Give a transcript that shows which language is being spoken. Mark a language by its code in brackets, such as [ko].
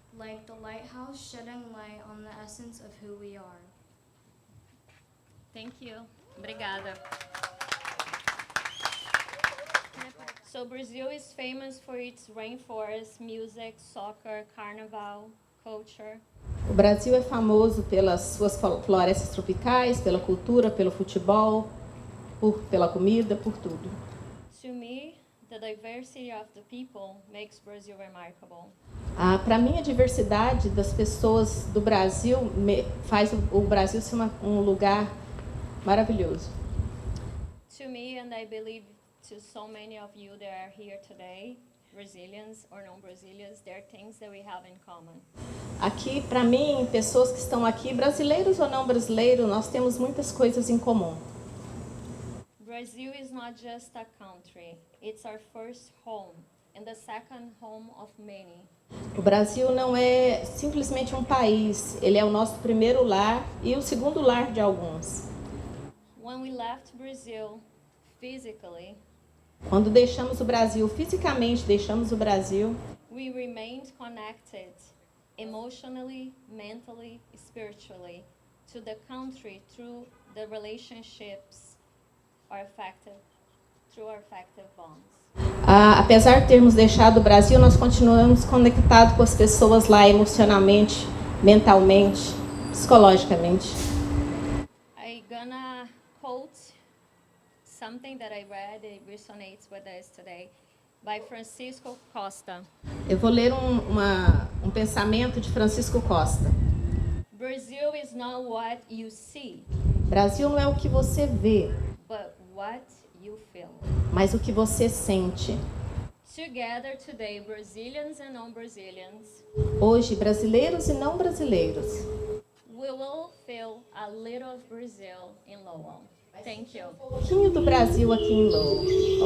[en] like the lighthouse shedding light on the essence of who we are. Thank you. [pt] Obrigada. [en] So Brazil is famous for its rainforest, music, soccer, carnival, culture. [pt] O Brasil é famoso pelas suas florestas tropicais, pela cultura, pelo futebol, pela comida, por tudo. [en] To me, the diversity of the people makes Brazil remarkable. [pt] Para mim, a diversidade das pessoas do Brasil faz o Brasil ser um lugar maravilhoso. [en] To me, and I believe to so many of you that are here today, Brazilians or non-Brazilians, there are things that we have in common. [pt] Aqui, para mim, pessoas que estão aqui, brasileiros ou não brasileiros, nós temos muitas coisas em comum. [en] Brazil is not just a country, it's our first home and the second home of many. [pt] O Brasil não é simplesmente um país, ele é o nosso primeiro lar e o segundo lar de alguns. [en] When we left Brazil physically, [pt] quando deixamos o Brasil, fisicamente deixamos o Brasil, [en] we remained connected emotionally, mentally, spiritually to the country through the relationships through our affective bonds. [pt] Apesar de termos deixado o Brasil, nós continuamos conectados com as pessoas lá emocionalmente, mentalmente, psicologicamente. [en] I'm gonna quote something that I read, it resonates with us today, by Francisco Costa. [pt] Eu vou ler um pensamento de Francisco Costa. [en] Brazil is not what you see. [pt] Brasil não é o que você vê, [en] but what you feel. [pt] Mas o que você sente. [en] Together today, Brazilians and non-Brazilians. [pt] Hoje, brasileiros e não brasileiros. [en] We will feel a little of Brazil in Lowell. Thank you. [pt] Um pouquinho do Brasil aqui em Lowell.